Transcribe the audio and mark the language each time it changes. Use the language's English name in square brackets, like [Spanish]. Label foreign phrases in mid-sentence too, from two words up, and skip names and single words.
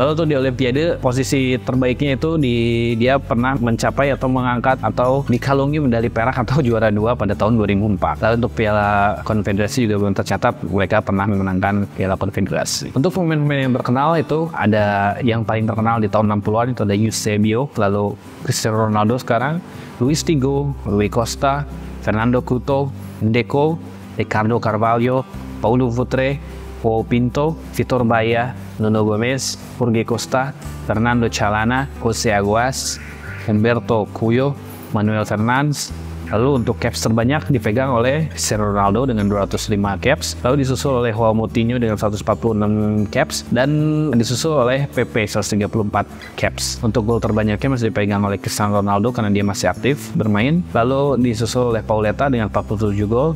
[Indonesian] Lalu untuk di Olimpiade posisi terbaiknya itu dia pernah mencapai atau mengangkat atau dikalungi medali perak atau juara 2 pada tahun 2004. Lalu untuk Piala Konfederasi juga belum tercatat mereka pernah memenangkan Piala Konfederasi. Untuk pemain-pemain yang terkenal itu ada yang paling terkenal di tahun 60-an itu ada Eusebio, lalu Cristiano Ronaldo sekarang, Luis Figo, Rui Costa, Fernando Couto, Deco, Ricardo Carvalho, Paulo Futre, Paul Pinto, Vitor Baía, Nuno Gomes, Jorge Costa, Fernando Chalana, José Aguas, Humberto Cuyo, Manuel Fernandes. Lalu untuk caps terbanyak dipegang oleh Cristiano Ronaldo dengan 205 caps, lalu disusul oleh Joao Moutinho dengan 146 caps, dan disusul oleh Pepe 134 caps. Untuk gol terbanyaknya masih dipegang oleh Cristiano Ronaldo karena dia masih aktif bermain, lalu disusul oleh Pauleta dengan 47 gol.